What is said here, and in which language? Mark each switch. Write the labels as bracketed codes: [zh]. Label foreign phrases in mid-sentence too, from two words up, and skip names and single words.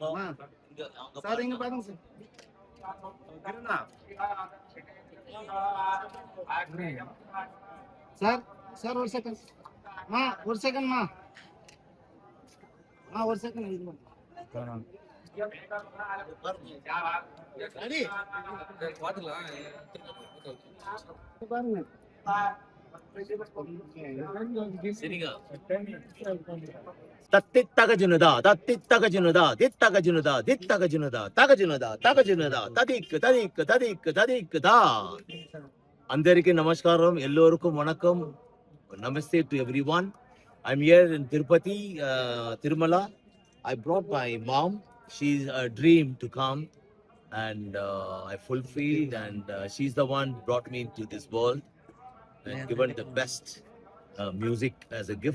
[ta] சார் இங்க பாருங்க சார் சார் ஒரு செகண்ட் மா ஒரு செகண்ட் மா ஒரு செகண்ட் இது ரெடி பாருங்க சரிங்க తత్తిత్తగజునుదా తత్తిత్తగజునుదా దిత్తగజునుదా దిత్తగజునుదా తగజునుదా తగజునుదా తదిక్ తదిక్ తదిక్ తదిక్ దా. [te] అందరికీ నమస్కారం, [ta] எல்லாருக்கும் வணக்கம். [en] Namaste to everyone. I'm here in Tirupati, Tirumala. I brought my mom. She's a dream to come, and I fulfilled, and she's the one brought me into this world and given the best music as a gift.